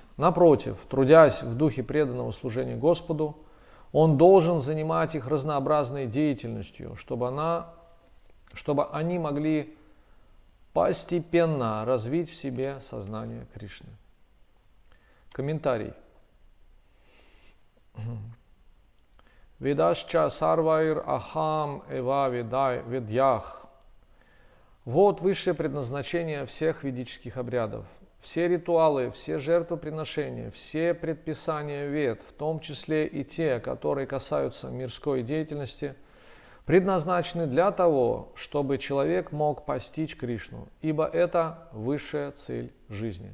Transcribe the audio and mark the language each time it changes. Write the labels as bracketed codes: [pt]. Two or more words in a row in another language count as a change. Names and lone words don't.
[ru] Напротив, трудясь в духе преданного служения Господу, он должен занимать их разнообразной деятельностью, чтобы они могли постепенно развить в себе сознание Кришны. Комментарий. [sa] वेदैश्च सर्वैर् अहम् एव वेद्यः. [ru] Вот высшее предназначение всех ведических обрядов. Все ритуалы, все жертвоприношения, все предписания вед, в том числе и те, которые касаются мирской деятельности, предназначены для того, чтобы человек мог постичь Кришну, ибо это высшая цель жизни.